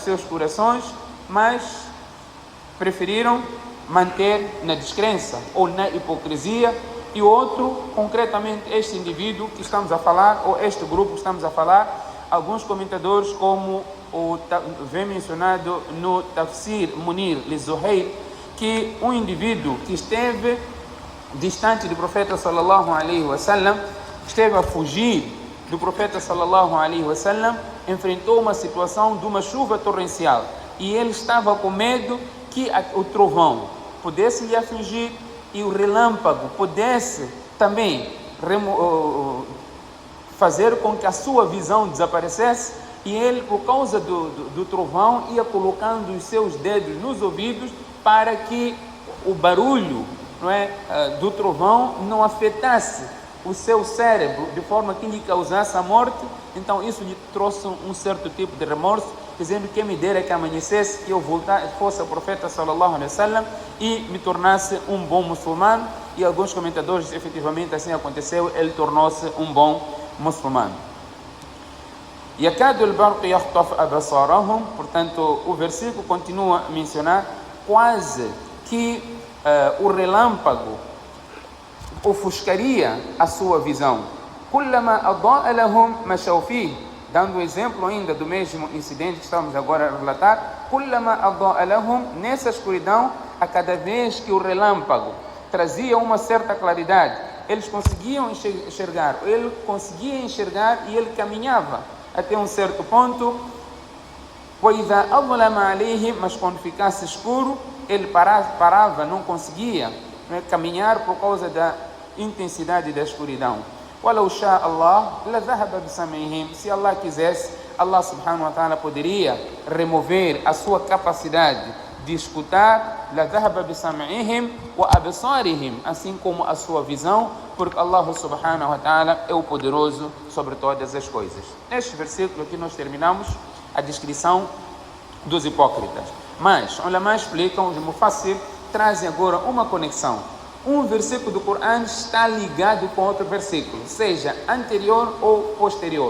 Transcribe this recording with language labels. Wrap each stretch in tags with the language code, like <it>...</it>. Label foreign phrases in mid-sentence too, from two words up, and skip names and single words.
<pt>seus corações, mas preferiram manter na descrença ou na hipocrisia, e outro, concretamente este indivíduo que estamos a falar, ou este grupo que estamos a falar, alguns comentadores, como vem mencionado no Tafsir Munir Lizuhair, que um indivíduo que esteve distante do profeta</pt> <ar>صلى الله عليه وسلم,</ar> <pt>esteve a fugir do profeta</pt> <ar>صلى الله عليه وسلم,</ar> <pt>enfrentou uma situação de uma chuva torrencial, e ele estava com medo que o trovão pudesse lhe afligir e o relâmpago pudesse também fazer com que a sua visão desaparecesse, e ele, por causa do trovão, ia colocando os seus dedos nos ouvidos para que o barulho, do trovão não afetasse o seu cérebro de forma que lhe causasse a morte. Então isso lhe trouxe um certo tipo de remorso, dizendo: que me dera que amanhecesse, que eu fosse ao profeta</pt> <ar>صلى الله عليه وسلم</ar> <pt>e me tornasse um bom muçulmano. E alguns comentadores, efetivamente assim aconteceu, ele tornou-se um bom muçulmano.</pt> <ar>يَكَادُ الْبَرْقُ يَخْطَفُ أَبْصَارَهُمْ.</ar> <pt>Portanto, o versículo continua a mencionar quase que o relâmpago ofuscaria a sua visão.</pt> <ar>كُلَّمَا أَضَاءَ لَهُمْ مَشَوْا فِيهِ.</ar> <pt>Dando o exemplo ainda do mesmo incidente que estamos agora a relatar,</pt> <ar>كُلَّمَا أَضَاءَ لَهُمْ.</ar> <pt>Nessa escuridão, a cada vez que o relâmpago trazia uma certa claridade, eles conseguiam enxergar, ele conseguia enxergar e ele caminhava até um certo ponto. Mas quando ficasse escuro, ele parava, não conseguia caminhar por causa da intensidade da escuridão. Se Allah quisesse, Allah</pt> <ar>سبحانه وتعالى</ar> <pt>poderia remover a sua capacidade de escutar, assim como a sua visão, porque Allah</pt> <ar>سبحانه وتعالى</ar> <pt>é o poderoso sobre todas as coisas. Neste versículo aqui nós terminamos a descrição dos hipócritas. Mas, ulama explicam, os mufassir trazem agora uma conexão. Um versículo do Corão está ligado com outro versículo, seja anterior ou posterior.</pt>